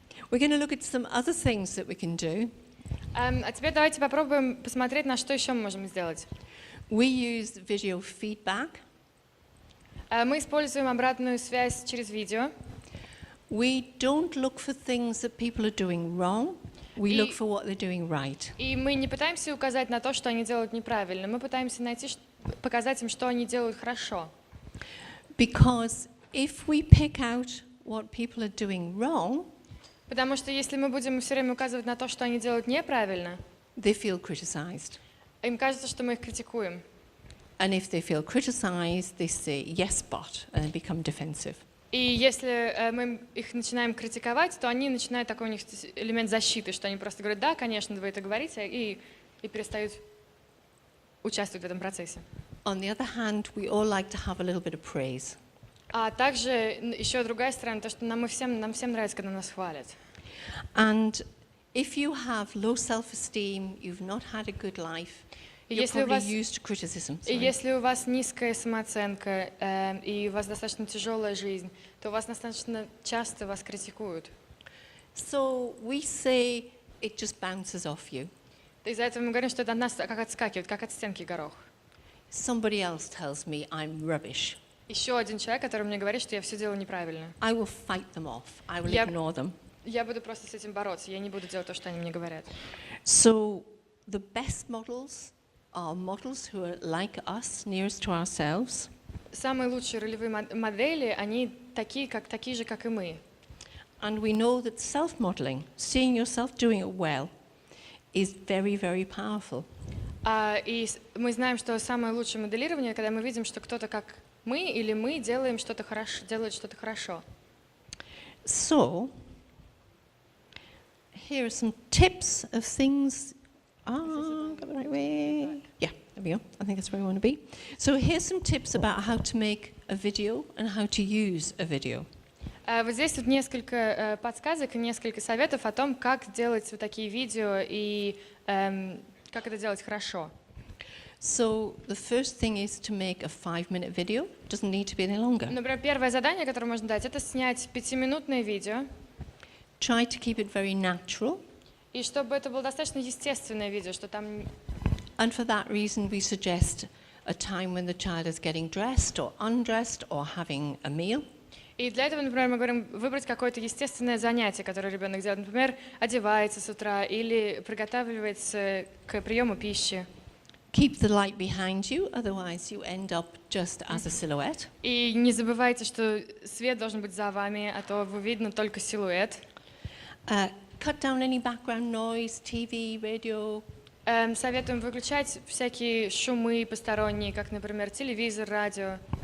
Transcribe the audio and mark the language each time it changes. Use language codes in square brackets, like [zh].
[en] We're going to look at some other things that we can do. [ru] А теперь давайте попробуем посмотреть, на что еще мы можем сделать. [en] We use video feedback. Мы используем обратную связь через видео. We don't look for things that people are doing wrong. We look for what they're doing right. [ru] И мы не пытаемся указать на то, что они делают неправильно. Мы пытаемся показать им, что они делают хорошо. [en] Because if we pick out what people are doing wrong, [ru] Потому что если мы будем все время указывать на то, что они делают неправильно, [en] they feel criticized. [ru] им кажется, что мы их критикуем. [en] And if they feel criticized, they say yes, but, and become defensive. [ru] И если мы их начинаем критиковать, то они начинают такой у них элемент защиты, что они просто говорят, да, конечно, вы это говорите, и перестают участвовать в этом процессе. [en] On the other hand, we all like to have a little bit of praise. [ru] А также еще другая сторона, то, что нам всем нравится, когда нас хвалят. [en] And if you have low self-esteem, you've not had a good life, you're probably used to criticism. [ru] И если у вас низкая самооценка, и у вас достаточно тяжелая жизнь, то у вас достаточно часто вас критикуют. [en] So we say it just bounces off you. [ru] Из-за этого мы говорим, что это от нас как отскакивает, как от стенки горох. [en] Somebody else tells me I'm rubbish. [ru] Еще один человек, который мне говорит, что я все делаю неправильно. [en] I will fight them off. I will ignore them. [ru] Я буду просто с этим бороться, я не буду делать то, что они мне говорят. [en] So the best models are models who are like us, nearest to ourselves. [ru] Самые лучшие ролевые модели, они такие же, как и мы. [en] And we know that self-modeling, seeing yourself doing it well, is very, very powerful. [ru] И мы знаем, что самое лучшее моделирование, когда мы видим, что кто-то как мы или мы делают что-то хорошо. [en] So, here are some tips of things. Got the right way. Yeah, there we go. I think that's where we want to be. So here's some tips about how to make a video and how to use a video. [ru] Вот здесь тут несколько подсказок и несколько советов о том, как делать вот такие видео и как это делать хорошо. [en] So the first thing is to make a 5-minute video. It doesn't need to be any longer. [ru] Например, первое задание, которое можно дать, это снять 5-минутное видео. [en] Try to keep it very natural. [ru] И чтобы это было достаточно естественное видео, что там... [en] And for that reason, we suggest a time when the child is getting dressed or undressed or having a meal. [ru] И для этого, например, мы говорим выбрать какое-то естественное занятие, которое ребенок делает. Например, одевается с утра или приготавливается к приему пищи. [en] Keep the light behind you, otherwise you end up just as a silhouette. [ru] И не забывайте, что свет должен быть за вами, а то вы видно только силуэт. [en] Cut down any background noise, TV, radio. [ru] Советуем выключать всякие шумы посторонние, как, например, телевизор, радио.